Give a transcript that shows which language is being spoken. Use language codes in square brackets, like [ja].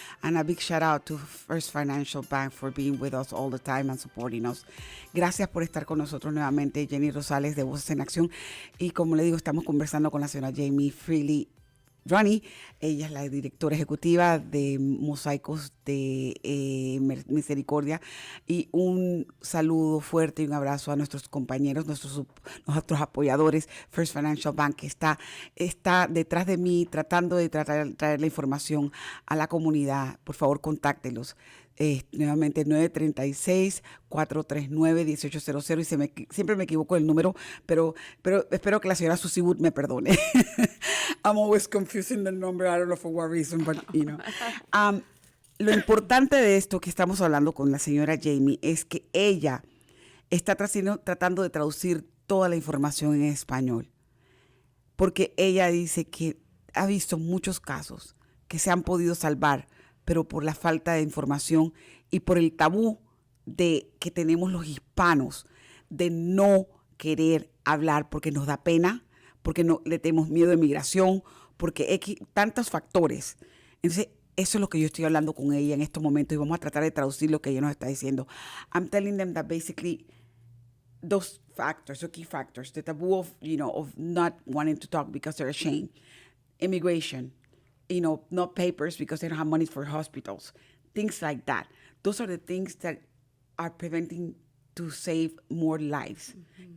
[en] And a big shout out to First Financial Bank for being with us all the time and supporting us. [es] Gracias por estar con nosotros nuevamente, Jenny Rosales de Voces en Acción. Y como le digo, estamos conversando con la señora Jamie Freels-Runey. Ella es la directora ejecutiva de Mosiacs de Misericordia. Y un saludo fuerte y un abrazo a nuestros compañeros, nuestros apoyadores, First Financial Bank, que está detrás de mí tratando de traer la información a la comunidad. Por favor, contáctelos. Nuevamente 936-439-1800 y siempre me equivoco el número, pero espero que la señora Susie Wood me perdone. [en] I'm always confusing the number. I don't know for what reason, but you know. [es] Lo importante de esto que estamos hablando con la señora Jamie es que ella está tratando de traducir toda la información en español, porque ella dice que ha visto muchos casos que se han podido salvar, pero por la falta de información y por el tabú de que tenemos los hispanos de no querer hablar porque nos da pena, porque no le tenemos miedo de migración, porque tantos factores. Entonces, eso es lo que yo estoy hablando con ella en estos momentos y vamos a tratar de traducir lo que ella nos está diciendo. [en] I'm telling them that basically those factors, the key factors, the taboo of not wanting to talk because they're ashamed, immigration, not papers because they don't have money for hospitals, things like that. Those are the things that are preventing to save more lives. Mm-hmm.